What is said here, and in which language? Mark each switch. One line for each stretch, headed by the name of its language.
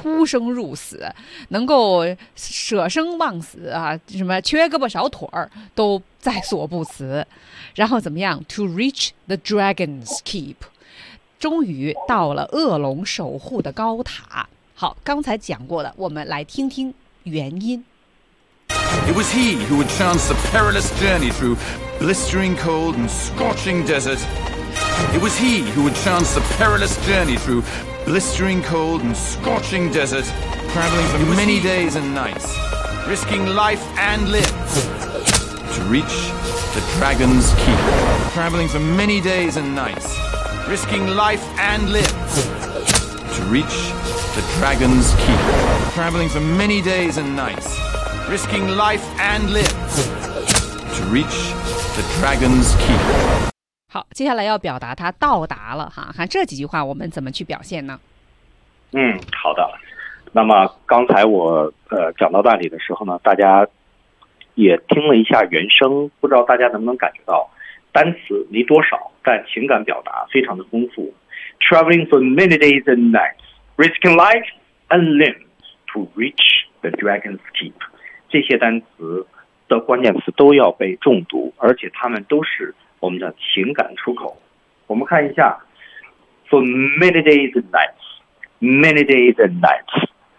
Chinese: 出生入死，能够舍生忘死啊，什么缺胳膊少腿儿都在所不辞。然后怎么样 ？
English: To reach the dragon's keep，
Chinese: 终于到了恶龙守护的高塔。好，刚才讲过的，我们来听听原因。
English: It was he who had chanced a perilous journey through blistering cold and scorching desert. It was he who had chanced a perilous journey through blistering cold and scorching desert, traveling for many days and nights, risking life and limb to reach the dragon's keep. Traveling for many days and nights, risking life and limb to reach the dragon's keep. Traveling for many days and nights. risking life and limb to reach the dragon's keep.
Chinese: 好，接下来要表达他到达了哈，看这几句话我们怎么去表现呢？嗯，好的。那么刚才我讲到那里的时候呢，大家也听了一下原声，不知道大家能不能感觉到单词没多少，但情感表达非常的丰富。
English: Traveling for many days and nights, risking life and limb to reach the dragon's keep.
Chinese: 这些单词的关键词都要被重读，而且它们都是我们的情感出口。我们看一下
English: ，for many days and nights, many days and nights.